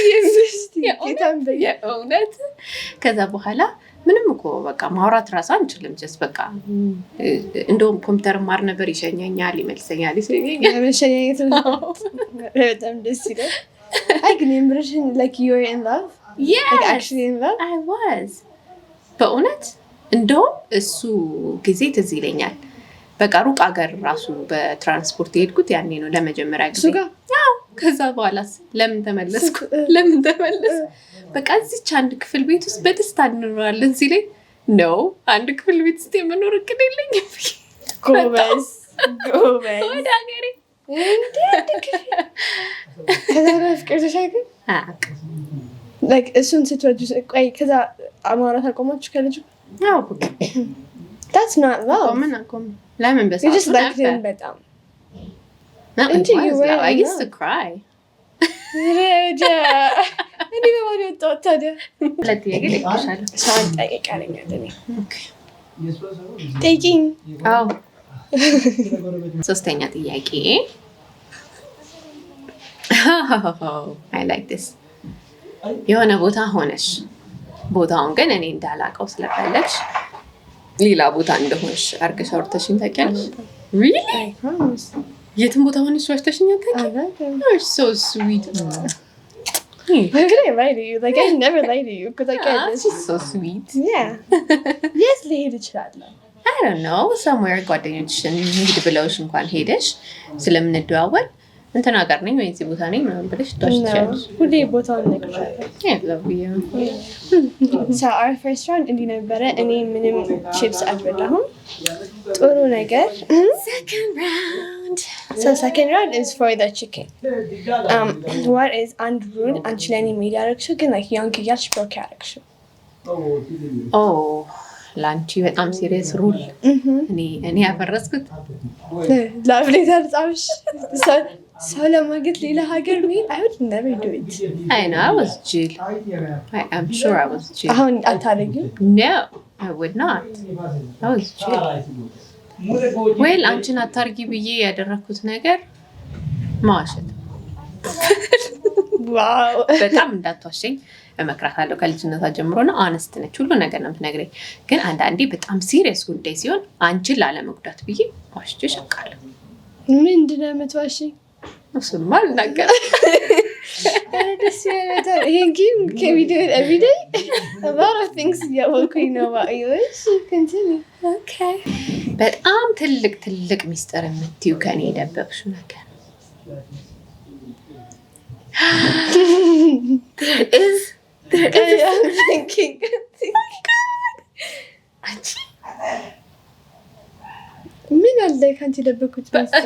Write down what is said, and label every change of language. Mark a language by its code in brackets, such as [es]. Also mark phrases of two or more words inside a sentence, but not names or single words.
[am] የእውነት ከዛ በኋላ ምንም እኮ በቃ ማውራት ራሱ አንችልም። ጀስት በቃ እንደውም ኮምፒውተር ማር ነበር። ይሸኛኛል፣ ይመልሰኛል። መሸኛኘት በጣም ደስ ይላል። አይ ግን የምርሽን [en] like you were in love? Yes, like actually in love? I was [am] በእውነት እንደውም እሱ ጊዜ ትዝ ይለኛል። በቃ ሩቅ ሀገር ራሱ በትራንስፖርት የሄድኩት ያኔ ነው ለመጀመሪያ ጊዜ። ከዛ በኋላስ ለምን ተመለስኩ? በቃ እዚች አንድ ክፍል ቤት ውስጥ በደስታ እንኖራለን ሲለኝ ነው አንድ ክፍል ቤት ውስጥ የመኖር እቅድ የለኝም። ጎበዝ ወደ ሀገሬ ከዛ ፍቅር ተሻገር like እሱን ስትወዱ ቆይ ከዛ አማራት አቆማችሁ ከልጁ [en] that's not love [am] ለምን በሳ [en] you just like him [am] በጣም [en] I used to cry [am] ረጃ እኔ በማለት ወጣሁ ታዲያ ለጥያቄ ልክሻለሁ ሰውን ጠይቃለኝ አይደል ጠይቂኝ አዎ ሶስተኛ ጥያቄ [en] I like this [am] የሆነ ቦታ ሆነሽ ቦታውን ግን እኔ እንዳላቀው ስለፈለግሽ ሌላ ቦታ እንደሆንሽ አርገሽ አውርተሽኝ ታውቂያለሽ? Really? የትም ቦታ ሆነሽ ዋሽተሽኝ ታውቂያለሽ? [en] You're so sweet. Why could I lie to you? Like I never lie to you because I can't. This is so sweet. Yeah. Yes, [am] ልሄድ እችላለሁ. [en] I don't know. [am] Somewhere ጓደኞችሽን ሄድ ብለውሽ እንኳን ሄደሽ ስለምንደዋወል እንትና ጋር ነኝ ወይ እዚህ ቦታ ነኝ ምናምን ብለሽ ትወስጃለሽ። ሁሌ ቦታውን እነግርሻለሁ። [en] I love you. So our first round [am] እንዲህ ነበረ። እኔ ምንም chips አልበላሁም። ጥሩ ነገር. [en] Second round. So second round is for the chicken. What is [am] አንድ rule አንቺ ለኔ ሜድ ያደረግሽው ግን [en] like young [am] እያልሽ ብሎክ ያደረግሽው? Oh, ላንቺ በጣም ሲሪየስ ሩል እኔ ያፈረስኩት ላፍሌተር ጻፍሽ ሰው ለማግኘት ሌላ ሀገር መሄድ [en] I would never do it. I know, I was jail. I'm sure I was jail. [am] አሁን አታደርጊው? [en] No, I would not. I was jail. Well, [am] አንቺን አታርጊ ብዬ ያደረኩት ነገር ማዋሸት ዋው በጣም እንዳትዋሸኝ እመክራታለሁ። ከልጅነቷ ጀምሮ ነው አነስት ነች፣ ሁሉ ነገር ነው የምትነግረኝ። ግን አንዳንዴ በጣም ሲሪየስ ጉዳይ ሲሆን አንቺን ላለመጉዳት ብዬ ዋሽቼሽ አውቃለሁ። ምንድን ነው የምትዋሽኝ? እሱማ አልናገርም። ደስ ይላል። ይሄን ግን [en] can we do it every day? A lot of things [am] እያወኩኝ ነው [en] about you. Continue. Okay. [am] በጣም ትልቅ ሚስጥር የምትይው ከኔ የደበቅሽው ነገር [en] I'm thinking. [am] ምን አለ ከአንቺ የደበኩት ሚስጥር?